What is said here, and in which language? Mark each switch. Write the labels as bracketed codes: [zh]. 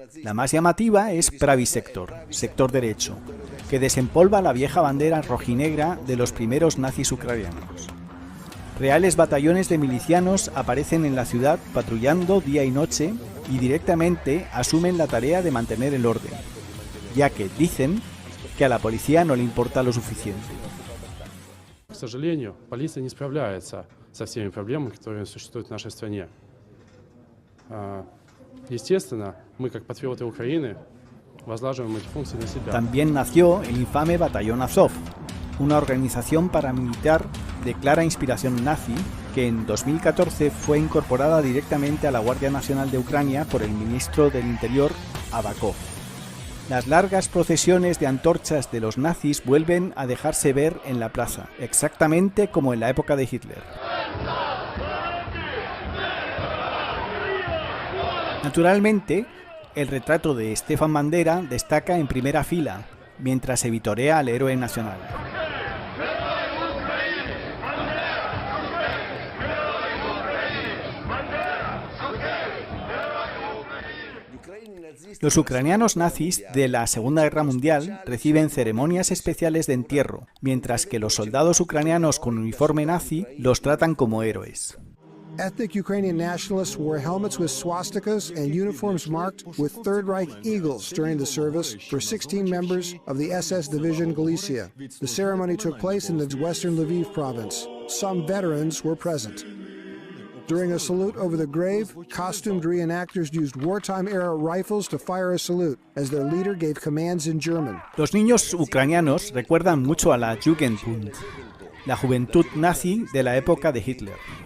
[es] La más llamativa es Pravý Sektor, sector derecho, que desempolva la vieja bandera rojinegra de los primeros nazis ucranianos. Reales batallones de milicianos aparecen en la ciudad patrullando día y noche y directamente asumen la tarea de mantener el orden, ya que dicen que a la policía no le importa lo suficiente. [ru] К сожалению, полиция не справляется со всеми проблемами, которые существуют в нашей стране. Естественно, мы, как патриоты Украины, возлагаем эти функции на себя. [es] También nació el infame Batallón Azov, una organización paramilitar de clara inspiración nazi que en 2014 fue incorporada directamente a la Guardia Nacional de Ucrania por el ministro del Interior, Avakov. Las largas procesiones de antorchas de los nazis vuelven a dejarse ver en la plaza, exactamente como en la época de Hitler. Naturalmente, el retrato de Stefan Bandera destaca en primera fila, mientras se vitorea al héroe nacional. Los ucranianos nazis de la Segunda Guerra Mundial reciben ceremonias especiales de entierro, mientras que los soldados ucranianos con uniforme nazi los tratan como héroes. [en] Ethnic Ukrainian nationalists wore helmets with swastikas and uniforms marked with Third Reich eagles during the service for 16 members of the SS Division Galicia. The ceremony took place in the western Lviv province. Some veterans were present. During a salute over the grave, costumed reenactors used wartime-era rifles to fire a salute, as their leader gave commands in German. [es] Los niños ucranianos recuerdan mucho a la Jugendbund, la juventud nazi de la época de Hitler.